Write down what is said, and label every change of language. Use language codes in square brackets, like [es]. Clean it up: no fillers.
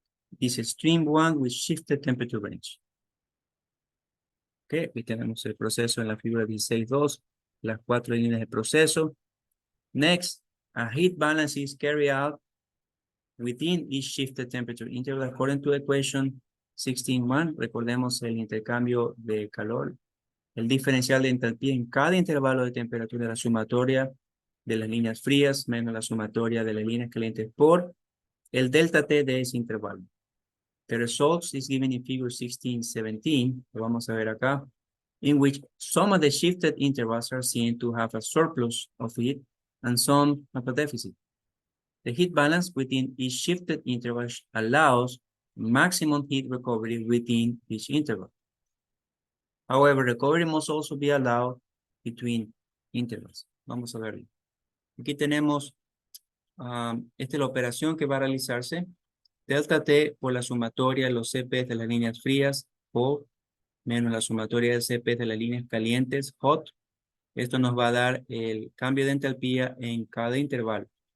[en] Dice stream 1 with shifted temperature range. [es] Ok, aquí tenemos el proceso en la figura 16.2, las 4 líneas de proceso. [en] Next, a heat balance is carried out within each shifted temperature interval according to equation 16.1. [es] Recordemos el intercambio de calor. El diferencial de entalpía en cada intervalo de temperatura, la sumatoria de las líneas frías menos la sumatoria de las líneas calientes por el delta T de ese intervalo. [en] The results is given in figure 16.17, [es] lo vamos a ver acá, [en] in which some of the shifted intervals are seen to have a surplus of heat and some have a deficit. The heat balance within each shifted interval allows maximum heat recovery within each interval. However, recovery must also be allowed between intervals. [es] Vamos a verlo. Aquí tenemos esta es la operación que va a realizarse. delta T por la sumatoria de los CP de las líneas frías, o menos la sumatoria de CP de las líneas calientes, hot. Esto nos va a dar el cambio de entalpía en cada intervalo.